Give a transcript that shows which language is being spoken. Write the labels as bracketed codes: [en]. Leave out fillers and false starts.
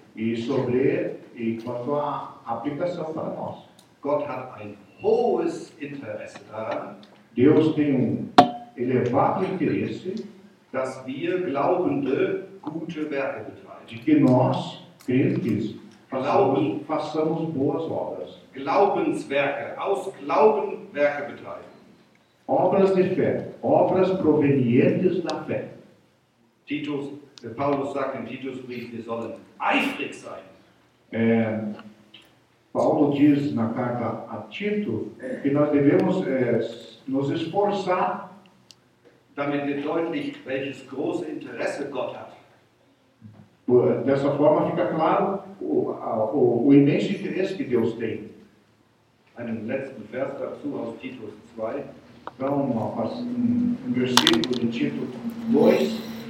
[pt] E quanto à aplicação para nós. [de] Gott hat ein hohes Interesse daran, [pt] Deus tem um elevado interesse, [de] dass wir Glaubende gute Werke betreiben. [pt] De que nós, crentes, façamos boas obras. [de] Glaubenswerke, aus Glauben Werke betreiben. [pt] Obras de fé, obras provenientes da fé. [de] Titus, Paulus sagt in Titus Brief, wir sollen eifrig sein. [pt] Paulo diz na carta a Tito que nós devemos nos esforçar, [de] damit wir deutlich, welches große Interesse Gott hat. [pt] Dessa forma fica claro o imenso interesse que Deus tem. [de] Einen letzten Vers dazu aus Titus 2. [pt] Então, um versículo de Tito 2.